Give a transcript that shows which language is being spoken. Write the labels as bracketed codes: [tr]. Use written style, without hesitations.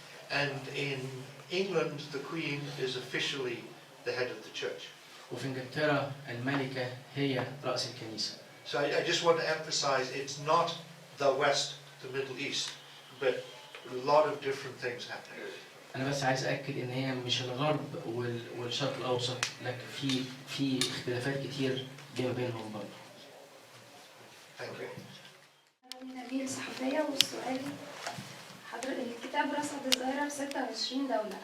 [en] And in England, the Queen is officially the head of the church. [ar] وفي إنجلترا الملكة هي رأس الكنيسة. [en] So I just want to emphasize it's not the West, the Middle East, but a lot of different things happening. [ar] أنا بس عايز أكد إن هي مش الغرب والشرق الأوسط، لكن في اختلافات كتير بينهم برضه. [en] Thank you. [ar] أنا نبيل صحفية، والسؤال الكتاب رصد الظاهرة في 26 دولة.